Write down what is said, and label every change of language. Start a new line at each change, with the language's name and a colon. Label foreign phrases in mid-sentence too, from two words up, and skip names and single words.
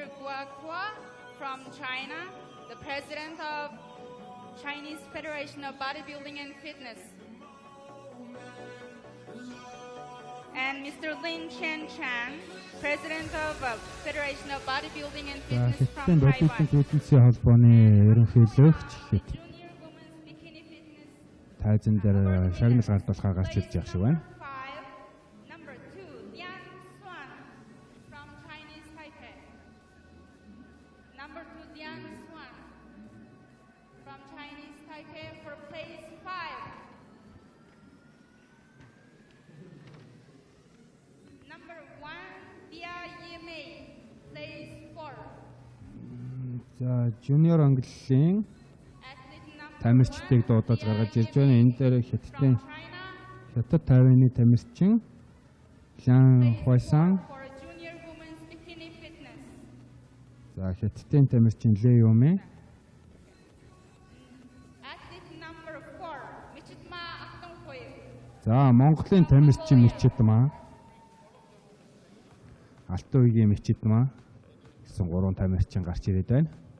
English: Guakua from China, the president of Chinese Federation of Bodybuilding and Fitness. And Mr. Lin Chen Chan, president of Federation of Bodybuilding and Fitness from
Mongolian: Хятадын бодитын
English: Taiwan.
Mongolian: фитнесийн холбооны ерөнхийлөгч тайзан дээр шагнал гардуулахаар гарч ирж байгаа шиг байна.
English: Number 2, Liang Xuan from Chinese Taipei. Number 2, Liang Xuan from Chinese Taipei for place 5. Number 1, Dia Yimei, place 4.
Mongolian: За жуниор англилийн тамирчдыг дуудаж гаргаж ирж байна. Энэ дээр Хятад Тайваны тамирчин Лян Хуайсан.
English: For junior women's bikini fitness.
Mongolian: За Хятадын тамирчин Лэ Юмэ.
English: Athlete number 4, Michitma Aktonghoy.
Mongolian: За Монголын тамирчин Мичидмаа. Алтан үеийн Мичидмаа гэсэн 3 тамирчин гарч ирээд байна.